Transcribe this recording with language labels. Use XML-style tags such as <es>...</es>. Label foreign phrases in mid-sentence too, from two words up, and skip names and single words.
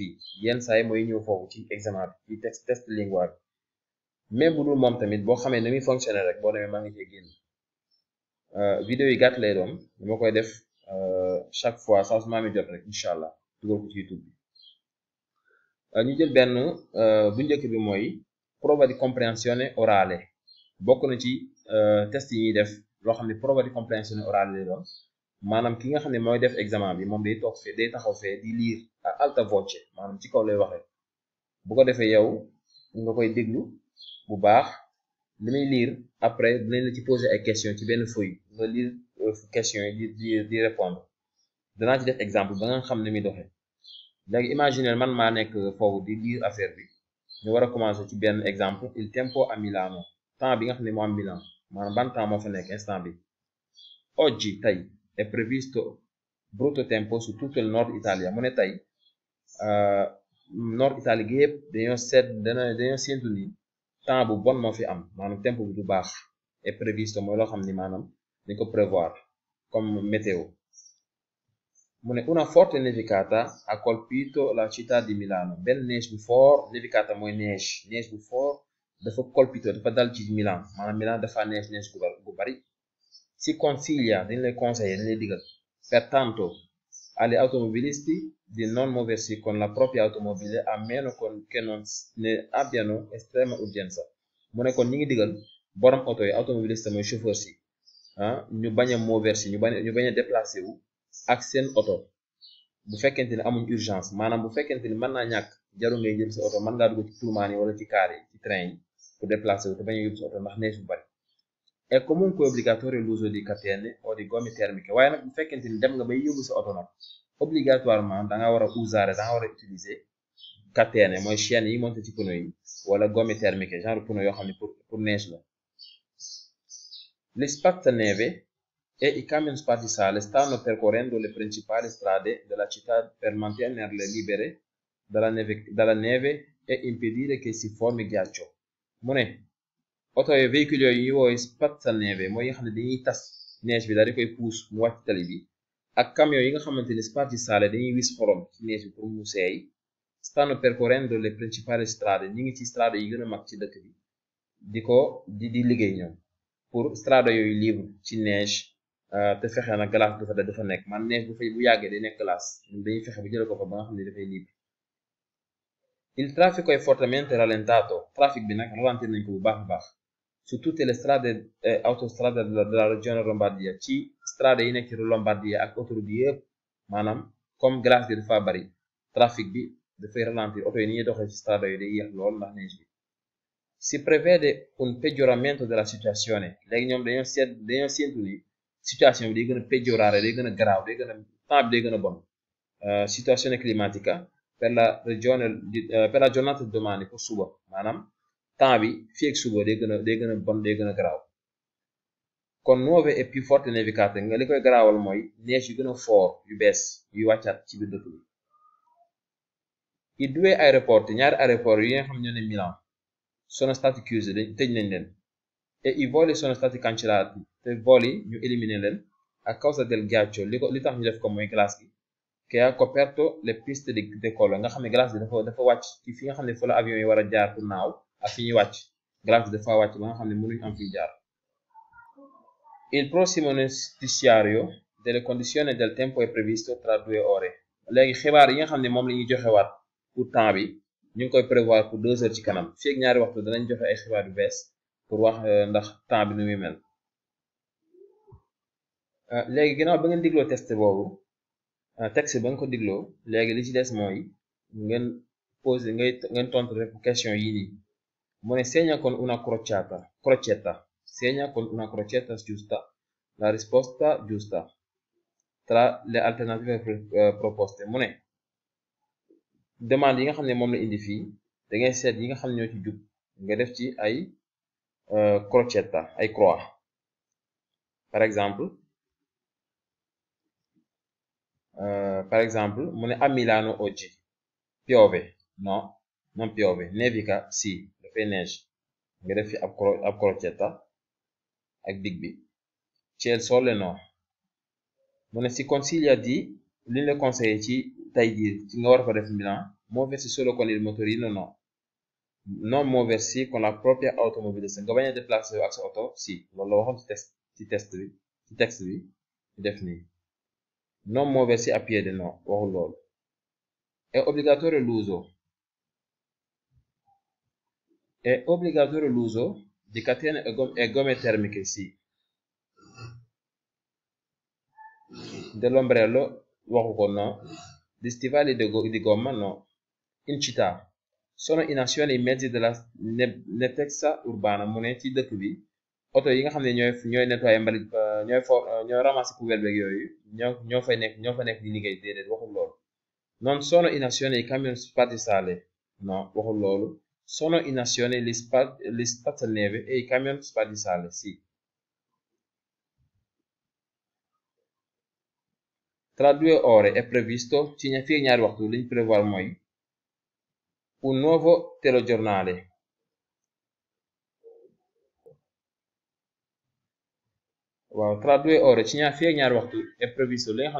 <wo>fii yenn saa yi mooy ñëw foofu ci examen bi ci test lingua bi même bu dul moom tamit boo xamee ni muy fonctionner rek boo demee maa ngi cee génn vidéo yi gàtt lay doon dama koy def</wo> <fr>chaque fois</fr> <wo>saa su ma amee jot rek</wo> <ar>incha allah</ar> <wo>dugal ko ci YouTube bi ñu jël benn bu njëkk bi mooy</wo> <it>prova di comprensione orale</it> <wo>bokk na ci test yi ñuy def loo xam ne</wo> <it>prova di comprensione orale</it> <wo>lay doon maanaam ki nga xam ne mooy def examen bi moom day toog fee day taxaw fee di lire</wo> <it>à alta voce</it> <wo>maanaam ci kaw lay waxee bu ko defee yow nga koy déglu bu baax li muy lire après dinañ la ci poser ay questions ci benn feuille nga lire questions yi di répondre danaa ci def exemple ba nga xam ne muy doxee léegi imaginer man maa nekk foofu di lire affaire bi ñu war a commencer ci benn exemple</wo> <it>il tempo a Milano</it> <wo>temps bi nga xam ne moo am Milan maanaam ban temps moo fa nekk instant bi oggi tey</wo> <it>è previsto brutto tempo su tutto il nord Italia</it> <wo>mu ne tey</wo> <fr>nord Italie</fr> <wo>gi yëpp dañoo séntu ni temps bu bon moo fi am maanaam tempo bi du baax</wo> <it>è previsto</it> <wo>mooy loo xam ni maanaam dañ ko prévoir</wo> <fr>comme météo</fr> <wo>mu ne</wo> <it>una forte nevicata ha colpito la città di Milano</it> <wo>benn neige bu fort nevicata mooy neige bu fort dafa colpito</wo> <it>dafa dal ci Milan maanaam Milan dafa neige bu bari si consiglia</it> <wo>dañ lay conseiller dañ lay digal</wo> <it>pertanto agli automobilisti di non muoversi con la propria automobile a meno che non ne abbiano estrema urgenza</it> <wo>mu ne kon ñi ngi digal borom oto yi automobiliste mooy chauffeur si ñu bañ a muoversi ñu bañ a déplacé wu ak seen oto bu fekkente ne amuñ urgence maanaam bu fekkente ni mën naa ñàkk jaru ngay jël sa oto mën ngaa dugg ci pullman yi wala ci car yi ci train yi</wo> <fr>pour déplacer</fr> <wo>wu te bañ a yóbbu sa oto ndax neige bu bari</wo> <it>è comunque obbligatorio l'uso di catene o di gomme termiche</it> <wo>waaye nag bu fekkente ni dem nga bay yóbbu sa oto nag obligatoirement da nga war a usare da nga war a utiliser catene mooy chaîne yi monté ci pneu yi wala</wo> <it>gomme termiche</it> <fr>genre pneu</fr> <wo>yoo xam ne</wo> <fr>pour neige</fr> <wo>la</wo> <it>le spazzaneve e i camion spartisale stanno percorrendo le principali strade della città per mantenerle libere dalla neve e impedire che si formi ghiaccio</it> <wo>mu ne oto yooyu véhicule yooyu ñuy woowee spazzaneve mooy yi nga xam ne dañuy tas neige bi daal di koy puus mu wàcc tali bi ak camion yi nga xamante ni spartisale dañuy wis xorom ci neige bi pour mu seey</wo> <it>stanno percorrendo le principali strade</it> <wo>ñi ngi ci strade yi gën a mag ci dëkk bi di liggéey ñoom pour strade yooyu libre ci neige te fexe na glace dafa nekk man neige bu yàggee day nekk glace dañuy fexe bu jële ko fa ba nga xam ne dafay libre</wo> <it>il traffico è fortemente rallentato</it> <wo>trafic bi nag ralentir nañ ko bu baax a baax</wo> <it>su tutte le strade autostrade della regione Lombardia</it> <wo>ci strade yi nekk ci Lombardia ak autoroute yëpp maanaam</wo> <fr>comme glace</fr> <wo>bi dafa bari trafic bi dafay ralentir oto yi ni ñuy doxee ci strade yooyu day yéex lool ndax neige bi</wo> <it>si prevede un peggioramento della situazione</it> <wo>léegi ñoom dañoo séntu ni situation bi day gën a peggiorare day gën a garaaw day gën a temps bi day gën a bon</wo> <it>situazione climatica per la giornata di domani</it> <wo>pour suba maanaam temps bi fii ak suba day gën a bon day gën a garaaw kon</wo> <it>nuove e più forte nevicate</it> <wo>nga li koy garaawal mooy neige yu gën a fort yu bees yu wàccaat ci biir dëkk bi</wo> <it>i due aeroporti</it> <wo>ñaari aéroport yi nga xam ñoo ne Milan</wo> <it>sono stati chiusi</it> <wo>tëj nañ leen</wo> <it>e i voli sono stati cancellati</it> <wo>te voli ñu éliminer leen</wo> <it>a causa del ghiaccio</it> <wo>li tax ñu def ko mooy glace gi</wo> <it>che ha coperto le piste di</it> <wo>décollo nga xam ne glace bi dafa wàcc ci fi nga xam ne fa la avion yi war a jaar pour naaw ak fi ñuy wàcc glace bi dafa wàcc ba nga xam ne mënuñ am fi jaar</wo> <it>il prossimo notiziario delle condizioni del tempo è previsto tra 2 ore</it> <wo>léegi xibaar yi nga xam ne moom la ñuy joxewaat pour temps bi ñu ngi koy prévoir</wo> <fr>pour 2 heures</fr> <wo>ci kanam fii ak ñaari waxtu danañ joxe ay xibaar yu bees pour wax ndax temps bi nu muy mel léegi ginnaaw ba ngeen digloo test boobu texte ba nga ko digloo léegi li ci des mooy ngeen poser ngeen tontu rek question yi nii mu ne</wo> <it>segna con una crocetta segna con una crocetta giusta la risposta giusta tra le alternative proposte</it> <wo>mu ne demande yi nga xam ne moom la indi fii da ngay seet yi nga xam ne ñoo ci jub nga def ci ay crocetta ay croix par exemple mu ne</wo> <it>a Milano oggi piove no non piove nevica sì</it> <wo>dafay neige nga def fi ab crocetta ak dig bi</wo> <it>c'è il sole no</it> <wo>mu ne</wo> <it>si consiglia di</it> <wo>li ñu la conseillé ci tey jii ci nga war fa def Milan</wo> <it>muoversi solo con il motorino no non muoversi con la propria automobile</it> <wo>nga bañ a déplacé ak sa oto si loolu la waxoon ci texte bi ñu def nii</wo> <it>non muoversi a piede no</it> <wo>waxul loolu è</wo> <it>obbligatorio l'uso di catene e gomme termiche sì dell'ombrello</it> <wo>waxu ko</wo> <it>no di stivali di gomma no in città sono in azione i mezzi della nettezza urbana</it> <wo>mu ne ci dëkk bi oto yi nga xam ne ñooy nettoyer mbalit ñooy</wo> <fr>ramasser poubelle</fr> <wo>beeg yooyu ñoo fa nekk di liggéey déedéet waxul loolu</wo> <it>non sono in azione i camion spadisale no</it> <wo>waxul loolu</wo> <it>sono in azione gli spazzaneve e i camion spadisale sì tra 2 ore è previsto</it> <wo>ci fii ñaari waxtu liñ prévoir mooy</wo> <it>un nuovo telegiornale</it> <wo>waaw</wo> <it>tra 2 ore</it> <wo>ci fii ñaari waxtu</wo> <it>è previsto</it> <wo>li nga xam</wo>